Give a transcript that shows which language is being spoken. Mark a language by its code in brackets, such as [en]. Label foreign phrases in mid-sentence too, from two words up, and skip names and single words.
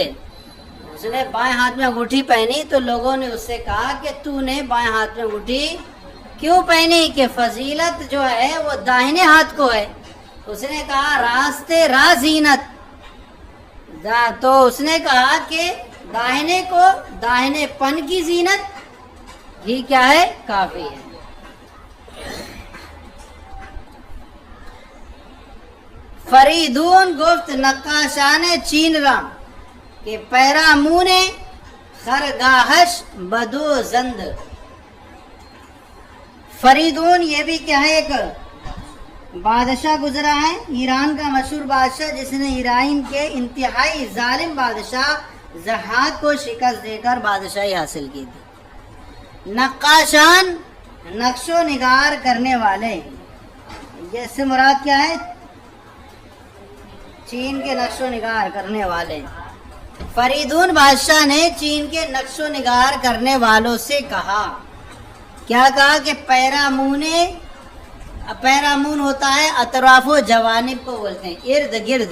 [ur] اس نے بائیں ہاتھ میں انگوٹھی پہنی تو لوگوں نے اس سے کہا کہ تو نے بائیں ہاتھ میں انگوٹھی کیوں پہنی؟ کہ فضیلت جو ہے وہ داہنے ہاتھ کو ہے. اس نے کہا [fa] راستے را زینت، [ur] تو اس نے کہا کہ داہنے کو، داہنے پن کی زینت ہی کیا ہے؟ کافی ہے. [fa] فریدون گفت نقاشان چین را کہ پیرامون خرگاہش بدو زند. [ur] فریدون یہ بھی کیا ہے؟ ایک بادشاہ گزرا ہے، ایران کا مشہور بادشاہ جس نے ایران کے انتہائی ظالم بادشاہ ضحاک کو شکست دے کر بادشاہی حاصل کی تھی. نقاشان نقش و نگار کرنے والے، جیسے مراد کیا ہے؟ چین کے نقش و نگار کرنے والے. فریدون بادشاہ نے چین کے نقش و نگار کرنے والوں سے کہا، کیا کہا؟ کہ پیرامون، پیرامون ہوتا ہے اطراف و جوانب کو بولتے ہیں، ارد گرد.